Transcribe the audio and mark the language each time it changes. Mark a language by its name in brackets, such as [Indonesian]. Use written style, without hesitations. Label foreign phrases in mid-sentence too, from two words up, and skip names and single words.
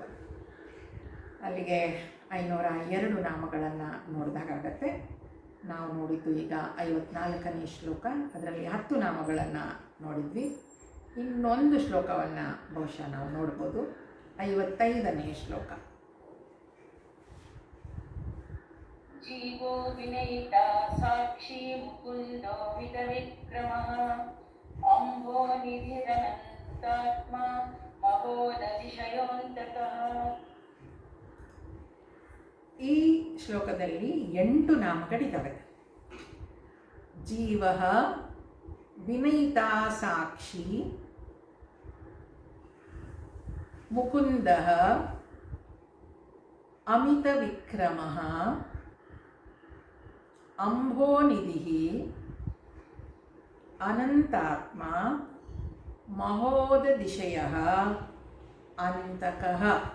[Kannada] ಅಲ್ಲಿಗೆ 502 ನಾಮಗಳನ್ನು ನೋಡಿದಾಗತ್ತೆ. ನಾವು ನೋಡಿದ್ದು ಈಗ 54ನೇ ಶ್ಲೋಕ, ಅದರಲ್ಲಿ 10 ನಾಮಗಳನ್ನು ನೋಡಿದ್ವಿ. ಇನ್ನೊಂದು ಶ್ಲೋಕವನ್ನು ಬಹುಶಃ ನಾವು ನೋಡ್ಬೋದು, 55ನೇ ಶ್ಲೋಕ. [Sanskrit] जीवो विनयिता साक्षी मुकुन्दो वितविक्रमः अम्भो निधिरनन्तात्मा महोदतिशयोऽन्तकः. [Kannada] ಈ ಶ್ಲೋಕದಲ್ಲಿ 8 ನಾಮಗಳಿದ್ದಾವೆ. [Sanskrit] ಜೀವಃ, ವಿನಯಿತಾ ಸಾಕ್ಷಿ, ಮುಕುಂದಃ, ಅಮಿತ ವಿಕ್ರಮಃ, ಅಂಭೋನಿಧಿಃ, ಅನಂತಾತ್ಮ, ಮಹೋದತಿಶಯಃ ಅಂತಕಃ.